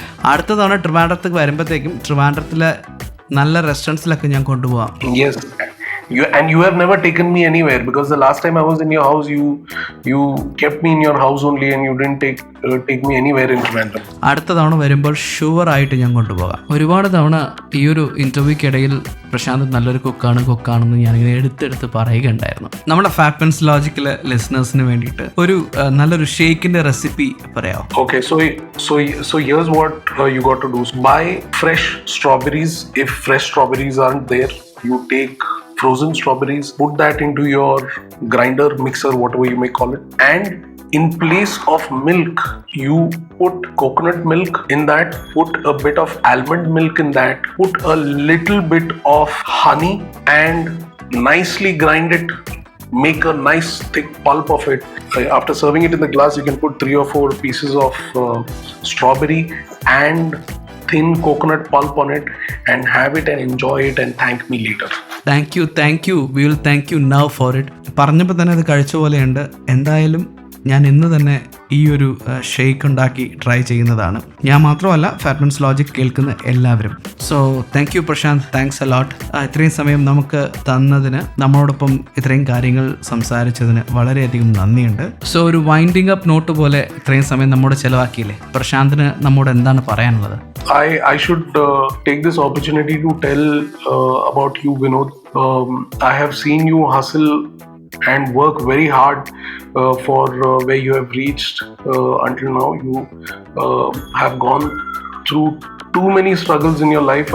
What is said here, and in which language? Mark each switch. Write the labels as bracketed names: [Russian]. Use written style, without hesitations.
[Malayalam] അടുത്ത തവണ ട്രിവാൻഡ്രത്തേക്ക് വരുമ്പോഴത്തേക്കും ട്രിവാൻഡ്രത്തിലെ നല്ല റെസ്റ്റോറൻറ്റ്സിലൊക്കെ ഞാൻ കൊണ്ടുപോകാം. [English] Yes, you have never taken me anywhere, because the last time I was in your house, you kept me in your house only, and you didn't take me anywhere in Trivandrum. [Malayalam] അടുത്ത തവണ വരുമ്പോൾ ഷുവറായിട്ട് ഞാൻ കൊണ്ടുപോകാം. ഒരുപാട് തവണ ഈ ഒരു ഇൻ്റർവ്യൂക്കിടയിൽ പ്രശാന്ത് നല്ലൊരു കുക്കാണെന്ന് ഞാനിങ്ങനെ എടുത്തെടുത്ത് പറയുകയുണ്ടായിരുന്നു. നമ്മുടെ ഫാറ്റ്മൻസ് ലോജിക്കിലെ ലിസണേഴ്സിന് വേണ്ടിയിട്ട് ഒരു നല്ലൊരു ഷേക്കിന്റെ റെസിപ്പി പറയാമോ? [English] Okay, so here's what you got to do. Buy fresh strawberries. If fresh strawberries aren't there, you take frozen strawberries, put that into your grinder, mixer, whatever you may call it, and in place of milk, you put coconut milk in that, put a bit of almond milk in that, put a little bit of honey, and nicely grind it. Make a nice thick pulp of it. After serving it in the glass, you can put 3 or 4 pieces of strawberry and thin coconut pulp on it, and have it and enjoy it, and thank me later. Thank you. We will thank you now for it. [Malayalam] പറഞ്ഞപ്പോൾ തന്നെ അത് കഴിച്ച പോലെയുണ്ട്. എന്തായാലും ഞാൻ ഇന്ന് തന്നെ ഈ ഒരു ഷേക്ക് ഉണ്ടാക്കി ട്രൈ ചെയ്യുന്നതാണ്. ഞാൻ മാത്രമല്ല, ഫാറ്റ്മൻസ് ലോജിക് കേൾക്കുന്ന എല്ലാവരും. [English] So thank you Prashant, thanks a lot. [Malayalam] ഇത്രയും സമയം നമുക്ക് തന്നതിന്, നമ്മളോടൊപ്പം ഇത്രയും കാര്യങ്ങൾ സംസാരിച്ചതിന് വളരെയധികം നന്ദിയുണ്ട്. സോ ഒരു വൈൻഡിങ് അപ്പ് നോട്ട് പോലെ ഇത്രയും സമയം നമ്മോട് ചിലവാക്കിയില്ലേ, പ്രശാന്തിന് നമ്മോട് എന്താണ് പറയാനുള്ളത്? [English] I should take this opportunity to tell about you, Vinod. I have seen you hustle and work very hard for where you have reached until now. You have gone through too many struggles in your life.